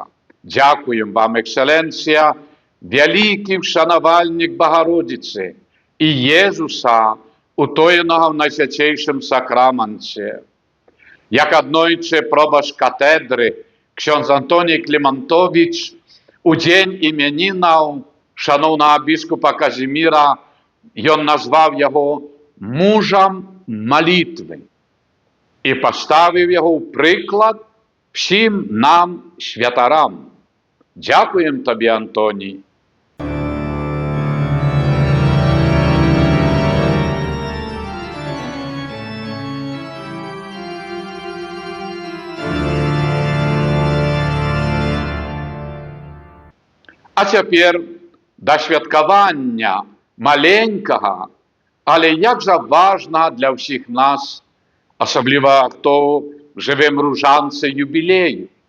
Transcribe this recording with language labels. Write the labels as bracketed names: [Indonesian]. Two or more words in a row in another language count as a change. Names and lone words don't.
[Belarusian] Дякуем вам, екселенція, вялікі шанавальнік Багародзіцы і Єзуса, утоенага ў Найсвяцейшым сакраманце. Як аднойчы пробаш катедры ксёндз Антоній Клімантовіч у дзень імянінаў шановнага біскупа Казіміра, ён назваў яго мужам молитвы і [Ukrainian] поставив його у приклад всім нам, святарам. Дякуємо тобі, Антоній. [Belarusian] А цяпер да святкавання маленькага, але як жа важна для ўсіх нас, асабліва хто жывем ружанцы юбілею.